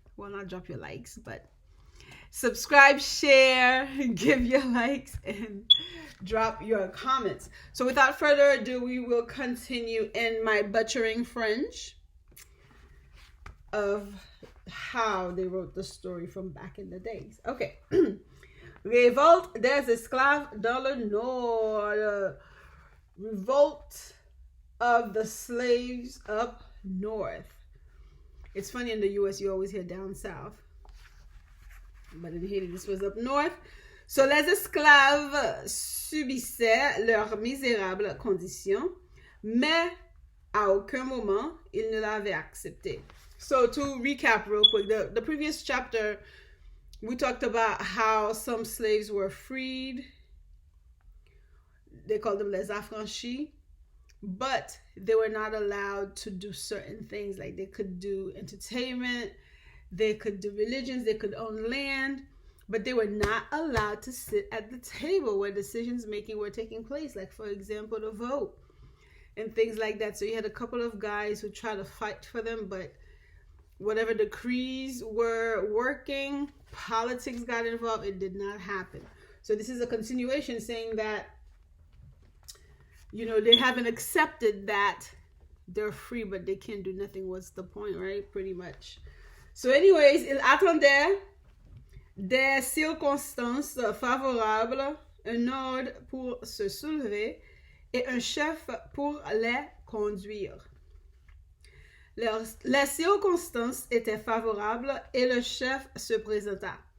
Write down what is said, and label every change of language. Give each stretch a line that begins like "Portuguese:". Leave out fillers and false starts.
English: Well, not drop your likes, but subscribe, share, give your likes, and drop your comments. So without further ado, we will continue in my butchering French of how they wrote the story from back in the days. Okay.
French: Revolt des esclaves dans le nord.
English: Revolt of the slaves up north. It's funny, in the US you always hear down south, but in Haiti this was up north.
French: So les esclaves subissaient leurs misérables conditions, mais à aucun moment ils ne l'avaient accepté.
English: So to recap real quick, the previous chapter we talked about how some slaves were freed. They called them les affranchis, but they were not allowed to do certain things. Like they could do entertainment, they could do religions, they could own land, but they were not allowed to sit at the table where decisions making were taking place. Like, for example, the vote and things like that. So you had a couple of guys who tried to fight for them, but whatever decrees were working, politics got involved. It did not happen. So this is a continuation saying that, they haven't accepted that they're free, but they can't do nothing. What's the point, right? Pretty much. So anyways,
French: ils attendaient des circonstances favorables, un ordre pour se soulever et un chef pour les conduire. Les circonstances étaient favorables et le chef se présenta.